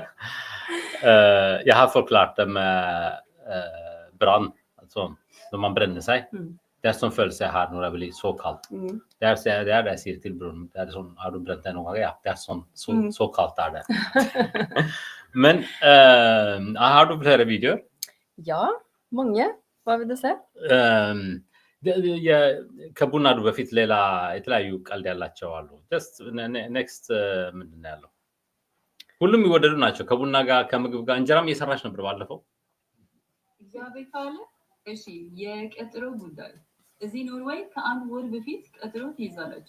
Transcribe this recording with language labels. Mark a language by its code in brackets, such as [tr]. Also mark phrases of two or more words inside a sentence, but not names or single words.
[no] Jeg har forklart det med brann, altså når man brenner seg. Det er sånn følelse jeg har når det blir så kaldt. Det er det jeg sier til broren. Det er sånn, har du brent deg noen gang? Ja, det er sånn, så kaldt er det. Men har du flere videoer? Ja, mange. Hva vil du se? [am] ከቡና በፊት ሌላ የተለያዩ ቀልድ ያላቸው አሉ። ኔክስት ምንድን ነው ያለው? ሁሉም ይወደዱ ናቸው። ከቡና ጋር ከምግብ ጋር እንጀራም እየሰራች ነበር ባለፈው። እግዚአብሔር ካለ እሺ፣ የቀጠሮ ጉዳይ እዚህ ኖርዌይ ከአንድ ወር በፊት ቀጠሮ ትይዛላችሁ።